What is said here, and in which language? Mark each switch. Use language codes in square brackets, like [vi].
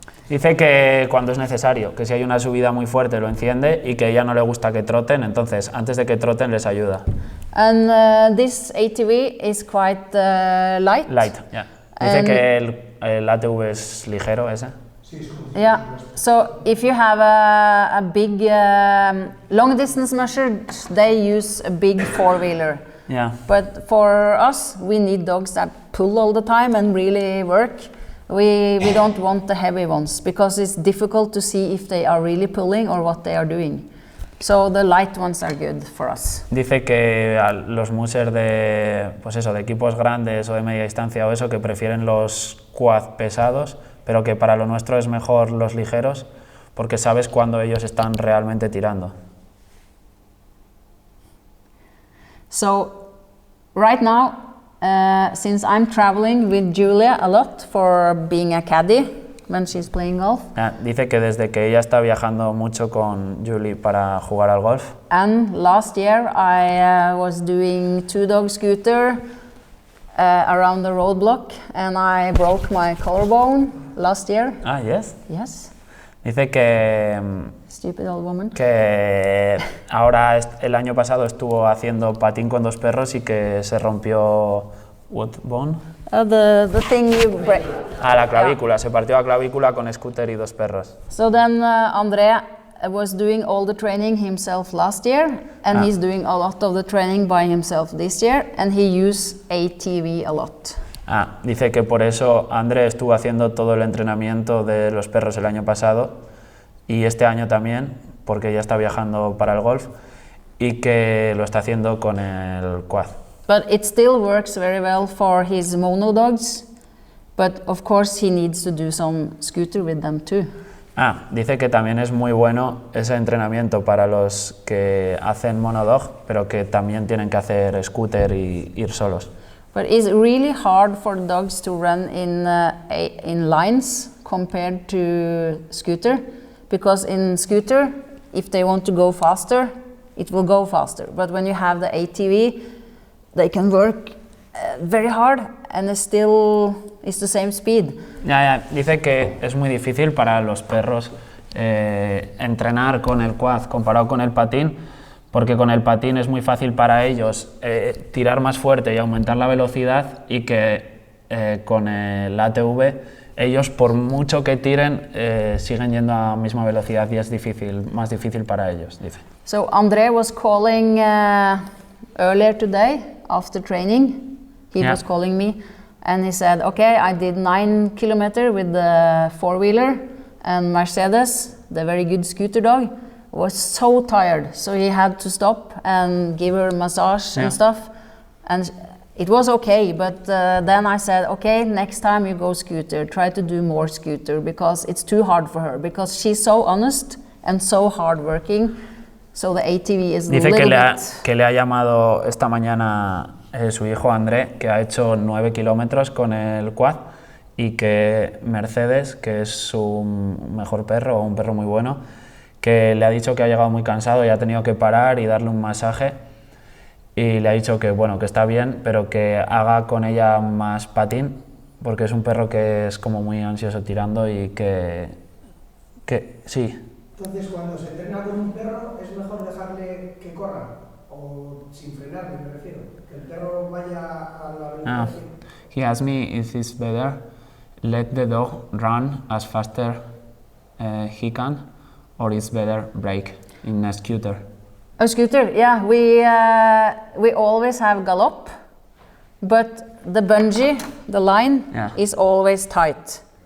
[es] Dice que cuando es necesario, que si hay una subida muy fuerte lo enciende, y que a ella no le gusta que troten, entonces antes de que troten les ayuda. [en] And this ATV is quite light. Light, yeah. [es] Dice que el ATV es ligero, ese. [en] Yeah. So if you have a big long distance measure, they use a big 4-wheeler. Yeah. But for us, we need dogs that pull all the time and really work. We don't want the heavy ones, because it's difficult to see if they are really pulling or what they are doing. So the light ones are good for us. [es] Dice que a los mushers de equipos grandes o de media distancia o eso, que prefieren los quad pesados, pero que para lo nuestro es mejor los ligeros, porque sabes cuando ellos están realmente tirando. [en] So right now since I'm traveling with Julia a lot for being a caddy when she's playing golf. [es] Dice que desde que ella está viajando mucho con Julie para jugar al golf. [en] And last year I was doing two-dog scooter around the roadblock and I broke my collarbone last year. Yes. Yes. [es] Dice que [en] Stupid old woman. [es] Que ahora el año pasado estuvo haciendo patín con dos perros y que se rompió [en] what bone? The thing you break. [es] La clavícula, se partió la clavícula con scooter y dos perros. [en] So then Andrea was doing all the training himself last year and he's doing a lot of the training by himself this year and he used ATV a lot. [es] Dice que por eso André estuvo haciendo todo el entrenamiento de los perros el año pasado y este año también, porque ya está viajando para el golf y que lo está haciendo con el quad. [en] But it still works very well for his mono dogs, but of course he needs to do some scooter with them too. [es] Dice que también es muy bueno ese entrenamiento para los que hacen monodog, pero que también tienen que hacer scooter y ir solos. [en] But it's really hard for dogs to run in lines compared to scooter, because in scooter, if they want to go faster, it will go faster. But when you have the ATV, they can work very hard and it's the same speed. [es] Dice que es muy difícil para los perros entrenar con el quad comparado con el patín, porque con el patín es muy fácil para ellos tirar más fuerte y aumentar la velocidad y que con el ATV ellos por mucho que tiren siguen yendo a la misma velocidad y es más difícil para ellos, dice. [en] So André was calling earlier today after training. He was calling me and he said, okay, I did 9 kilometers with the four-wheeler and Mercedes, the very good scooter dog, was so tired, so he had to stop and give her massage and stuff, and it was okay, but then I said, okay, next time you go scooter, try to do more scooter, because it's too hard for her, because she's so honest and so hardworking, so the ATV is [es] Dice [en] a little [es] que le ha llamado esta mañana su hijo André, que ha hecho 9 kilómetros con el quad, y que Mercedes, que es su mejor perro, un perro muy bueno, que le ha dicho que ha llegado muy cansado y ha tenido que parar y darle un masaje y le ha dicho que bueno, que está bien, pero que haga con ella más patín, porque es un perro que es como muy ansioso tirando y que sí. Entonces, cuando se entrena con un perro, ¿es mejor dejarle que corra? O sin frenarle, me refiero. Que el perro vaya a la velocidad. [en] He asked me if it's better let the dog run as faster he can, or it's better brake in a scooter. A scooter, yeah. We always have gallop, but the bungee, the line, is always tight.